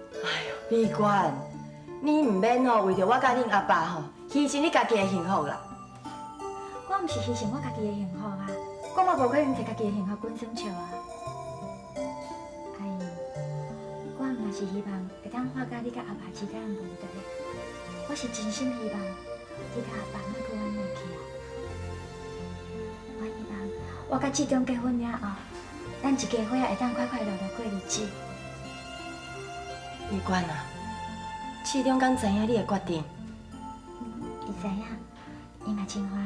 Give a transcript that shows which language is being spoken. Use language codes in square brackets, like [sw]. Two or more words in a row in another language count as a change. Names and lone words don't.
[nan] 哎呦，美娟，你唔免哦，为着我甲恁阿爸吼，牺牲你家己的幸福啦。我唔是牺牲我家己的幸福啊，我嘛无可能摕家己的幸福滚算笑啊。阿姨，我嘛是希望会当化解你甲阿爸之间的问题。我是真心希望你甲阿爸莫搁冤下去啊。我希望我甲志忠结婚了后，咱一家伙仔会当快快乐乐过日子。美娟啊，志忠敢知影你的决定？伊知影，伊嘛真欢喜。